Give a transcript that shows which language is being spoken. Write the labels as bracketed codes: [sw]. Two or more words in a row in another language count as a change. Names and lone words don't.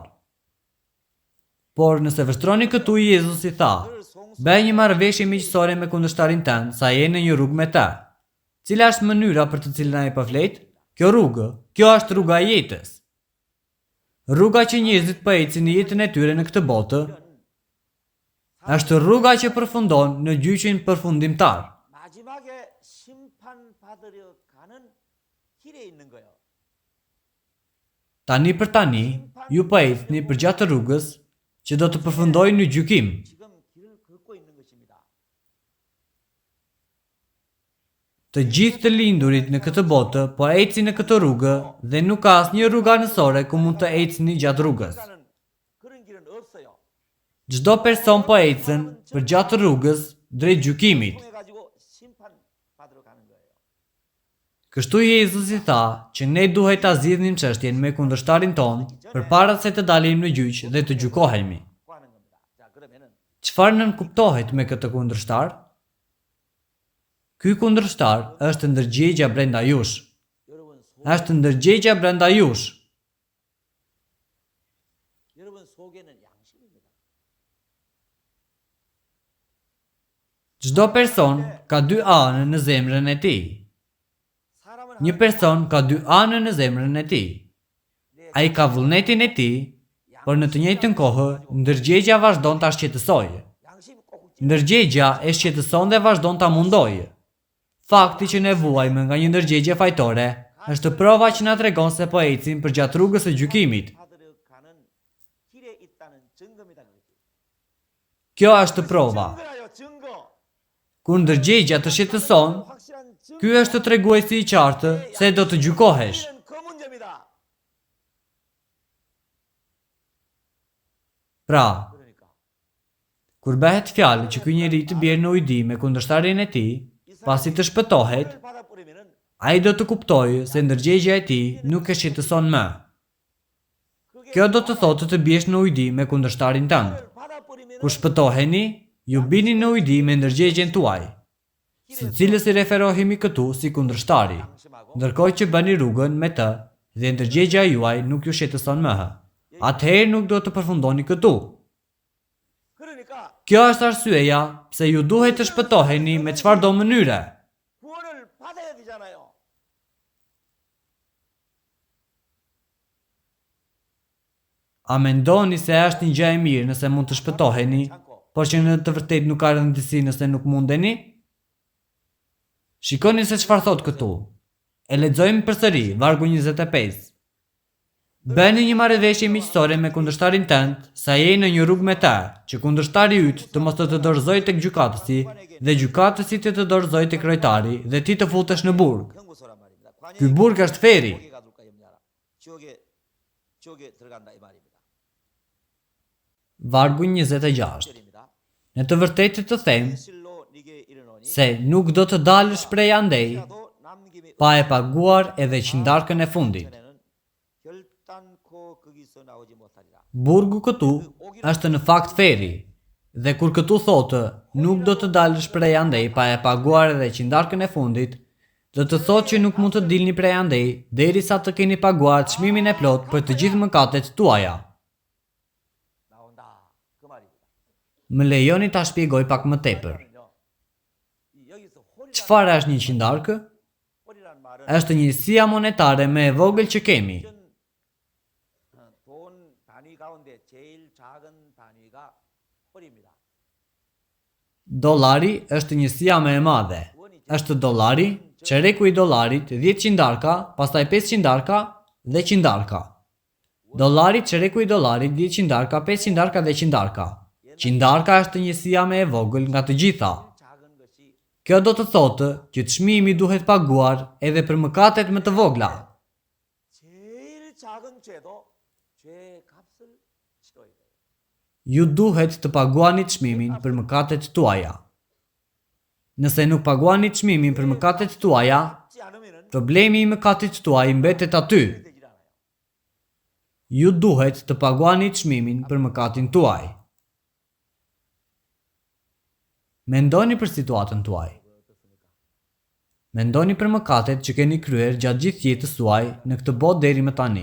[sq] Por nëse vështroni këtu Jezusi tha, bëj një marrëveshje miqësore me kundërshtarin tënd, sa je në një rrugë me të. Cila është mënyra për të cilën ai po flet? Kjo është rruga e jetës. Rruga që njerëzit po ecin në jetën e tyre në këtë botë, është rruga që përfundon në gjyqin përfundimtar. [ko] 마지막에 심판받으려 가는 길에 있는 거예요. [sq] Tani për tani, ju po ecni përgjatë rrugës që do të përfundojë në gjykim. [ko] 지금 길을 걷고 있는 것입니다. [sq] Të gjithë të lindurit në këtë botë po ecin në këtë rrugë dhe nuk ka asnjë rrugë anësore ku mund të ecni gjatë rrugës. [ko] 가는 그런 길은 없어요. [sq] Çdo person po ecën përgjatë rrugës drejt gjykimit. [ko] 통해 가지고 심판받으러 가는 거예요. [sq] Kështu Jezusi tha që ne duhet ta zgjidhnim çështjen me kundërshtarin ton përpara se të dalim në gjyq dhe të gjykohemi. [ko] 고 하는 겁니다. 자, 그러면은 [sq] Çfarë nënkuptohet me këtë kundërshtar? Ky kundërshtar është ndërgjegja brenda jush. [ko] 여러분 [sq] Është ndërgjegja brenda jush. [ko] 여러분 속에는 양심입니다. [sq] Çdo person ka dy anë në zemrën e tij. [ko] 사람은 [sq] Një person ka dy anë në zemrën e tij. Ai ka vullnetin e tij, por në të njëjtën kohë ndërgjegja vazhdon ta shqetësojë. [ko] 양심이 꼭 [sq] Ndërgjegja e shqetëson dhe vazhdon ta mundojë. Fakti që ne vuajmë nga një ndërgjegje fajtore është prova që na tregon se po ecim përgjatë rrugës së gjykimit. [ko] 받으러 가는 길에 있다는 증거입니다. [sq] Kjo është prova. [ko] 증거라요, 증거. [sq] Kur ndërgjegja të shqetëson, [ko] 확실한 증거. [sq] ky është treguesi I qartë se do të gjykohesh. [ko] 이는 그 문제입니다. [sq] Pra, [ko] 그러니까 [sq] kur bëhet fjalë që ky njeri të bjerë në ujdi me kundërshtarin e tij, pasi të shpëtohet, [ko] 을 받아버리면은 [sq] ai do të kuptojë se ndërgjegja e tij nuk e shqetëson më. Kjo do të thotë të bjesh në ujdi me kundërshtarin tënd. [ko] 을 받아버리면은 [sq] Kur shpëtoheni, ju bini në ujdi me ndërgjegjen tuaj, së cilës I referohemi këtu si kundërshtari, ndërkohë që bëni rrugën me të dhe ndërgjegja juaj nuk ju shqetëson më. Atëherë nuk do të përfundoni këtu. [ko] 그러니까 [sq] Kjo është arsyeja pse ju duhet të shpëtoheni me çfarëdo mënyre. [ko] 구원을 받아야 되잖아요. [sq] A mendoni se është një gjë e mirë nëse mund të shpëtoheni, por që në të vërtetë nuk ka rëndësi nëse nuk mundeni? Shikoni se çfarë thot këtu. E lexojmë përsëri, vargu 25. Bëni një marrëveshje miqësore me kundërshtarin tënd, sa je në një rrugë me të, që kundërshtari yt të mos të dorëzojë tek gjykatësi dhe gjykatësi të dorëzojë tek krojtari dhe ti të futesh në burg. [ko] 형무소란 말입니다. [sq] Ky burg është feri. [ko] 지옥에 가둘까 염려하라. 지옥에 들어간다 이 말입니다. [sq] Vargu 26. [ko] 절입니다. [sq] Në të vërtetë të them [ko] 실로 네게 이르노니 [sq] se nuk do të dalësh prej andej [ko] 나도 남김이 [sq] pa e paguar edhe qindarkën e fundit. [ko] 전에는 결단코 거기서 나오지 못하리라. [sq] Burgu këtu është në fakt feri, dhe kur këtu thotë nuk do të dalësh prej andej pa e paguar edhe qindarkën e fundit, do të thotë që nuk mund të dilni prej andej derisa të keni paguar çmimin e plot për të gjithë mëkatet tuaja. [ko] 나온다 그 말입니다. [sq] Më lejoni ta shpjegoj pak më tepër. [ko] 여기서 [sq] Çfarë është një qindarkë? [ko] 홀이란 말은 [sq] Është njësia monetare më e vogël që kemi. [ko] 돈 단위 가운데 제일 작은 단위가 홀입니다. [sq] Dollari është njësia më e madhe. Është dollari, çereku i dollarit, 10 qindarka, pastaj 5 qindarka dhe qindarka. Dollari, çereku i dollarit, 10 qindarka, 5 qindarka dhe qindarka. Qindarka është njësia më e vogël nga të gjitha. [ko] 작은 것이 [sq] Kjo do të thotë që çmimi duhet paguar edhe për mëkatet më të vogla. [ko] 제일 작은 죄도 죄 값을 치러야 돼요. [sq] Ju duhet të paguani çmimin për mëkatet tuaja. Nëse nuk paguani çmimin për mëkatet tuaja, [ko] 지 않으면은 [sq] problemi i mëkatit tuaj mbetet aty. [ko] 되질 않아요. [sq] Ju duhet të paguani çmimin për mëkatin tuaj. Mendoni për situatën tuaj. Mendoni për mëkatet që keni kryer gjatë gjithë jetës tuaj në këtë botë deri më tani.